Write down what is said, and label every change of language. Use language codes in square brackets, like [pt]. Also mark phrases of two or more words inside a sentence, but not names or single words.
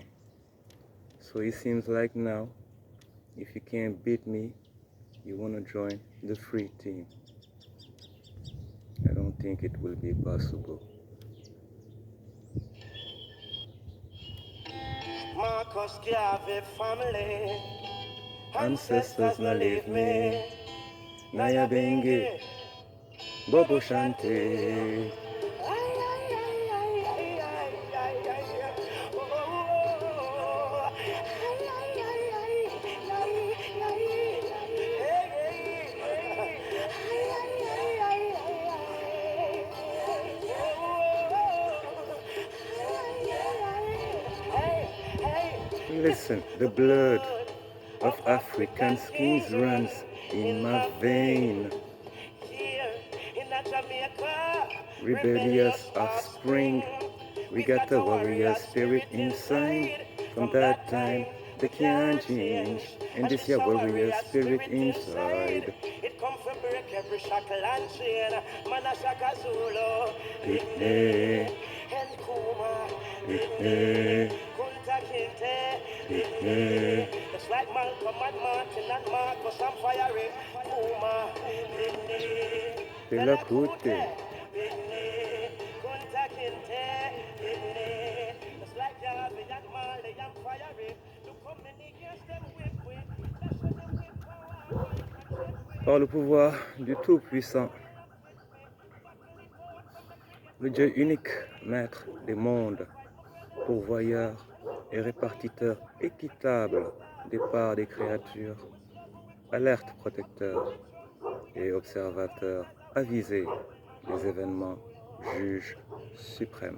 [en] So it seems like now, if you can't beat me, you want to join the free team. I don't think it will be possible. Marcus Garvey family, Ancestors no na leave leave me. me. Naya Naya Bengi, Bengi. Bobo Bobo Shante. Shante. Ay, ay, ay, ay, ay, ay, ay, ay, ay. Oh, oh, oh. Ay, ay, ay, ay, ay, ay, ay. Hey, hey, hey. Ay, ay, ay, ay, ay, ay. Oh, oh. Ay, ay, ay. Hey, hey. Listen, the The blood blood of of African African kings kings runs runs in in my my vein. vein. Here in Jamaica, Rebellious rebellious offspring. offspring. We We got got the a warrior warrior spirit spirit inside. inside. From From that that time, time, they we can't can't change. change. And And this this your a warrior warrior spirit spirit inside. inside. It come from break every shackle and chain. Manashaka Zulu, Pitney, Pitney, and Kuma, Pitney, Pitney, Kunta Kinte, Pitney. Pitney. It's like Malcolm and Martin and Marcus and Fiery, Kuma, Pitney, Fela Fela Kuti. Kuti, Pitney, Kunta Kinte, Pitney. It's like Jarvis and Marley and Fiery. Look how many years them whip with. That's what them whip power. Why you not check with? [fr] Par le pouvoir du Tout-Puissant, le Dieu unique, maître des mondes, pourvoyeur et répartiteur équitable des parts des créatures, alerte protecteur et observateur avisé des événements, juge suprême.